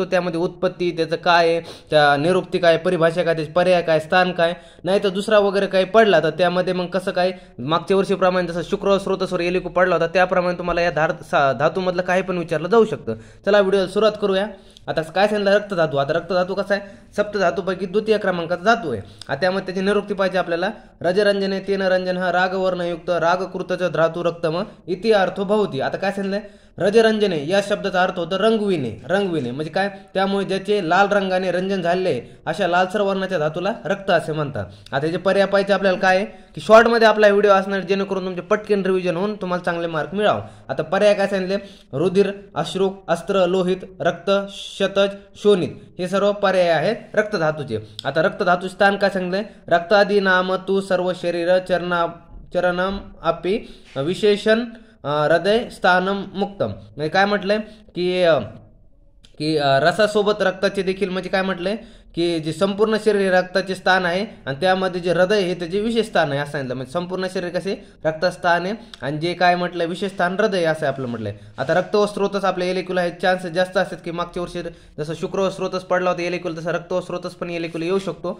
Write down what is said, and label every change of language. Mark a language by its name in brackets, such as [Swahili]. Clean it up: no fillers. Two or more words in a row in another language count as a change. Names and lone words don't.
[Marathi] त्यामध्ये उत्पत्ती, त्याचं काय आहे, त्या निरुक्ती काय, परिभाषा काय, त्याचे पर्याय काय, स्थान काय, नाही तर दुसरा वगैरे काही पडला तर त्यामध्ये मग कसं काय मागच्या वर्षीप्रमाणे जसं शुक्र स्रोतस्वर LQ पडला होता त्याप्रमाणे तुम्हाला या धातूमधलं काही पण विचारलं जाऊ शकतं। चला व्हिडिओला सुरुवात करूया। आता काय सांगितलं रक्तधातू। आता रक्तधातू कसा आहे, सप्तधातूपैकी द्वितीय क्रमांकाचा धातू आहे। आता त्यामध्ये त्याची निरुक्ती पाहिजे आपल्याला। [Sanskrit] रजरंजने तेन रंजन हा रागवर्णयुक्त रागकृतच धातू रक्तम इति अर्थो भवती। [Marathi] आता काय सांगितलंय, रजरंजने या शब्दाचा अर्थ होतो रंगविणे। रंगविणे म्हणजे काय, त्यामुळे ज्याचे लाल रंगाने रंजन झाले अशा लालसर वर्णाच्या धातूला रक्त असे म्हणतात। आता याचे पर्याय पाहिजे आपल्याला काय की शॉर्टमध्ये आपला व्हिडिओ असणार जेणेकरून तुमचे पटकन रिव्हिजन होऊन तुम्हाला चांगले मार्क मिळावं। आता पर्याय काय सांगितले, रुधिर, अश्रू, अस्त्र, लोहित, रक्त, शतज, शोणित हे सर्व पर्याय आहेत रक्तधातूचे। आता रक्तधातू स्थान काय सांगितले, [Sanskrit] रक्तादी नाम तू सर्व शरीर चरणम अपि विशेषण हृदय स्थानम मुक्तम। [Marathi] म्हणजे काय म्हटलंय की रसासोबत रक्ताचे देखील म्हणजे काय म्हटलंय की जे संपूर्ण शरीर रक्ताचे स्थान आहे आणि त्यामध्ये जे हृदय हे त्याचे विशेष स्थान आहे असं सांगितलं। म्हणजे संपूर्ण शरीर कसे रक्तस्थान आहे आणि जे काय म्हटलंय विशेष स्थान हृदय असं आपलं म्हटलंय। आता रक्त व स्रोतस आपल्या LQला हे चान्सेस जास्त असतात की मागच्या वर्षी जसं शुक्र व स्रोतस पडला होता LQ तसं रक्त व स्रोतस पण LQला येऊ शकतो।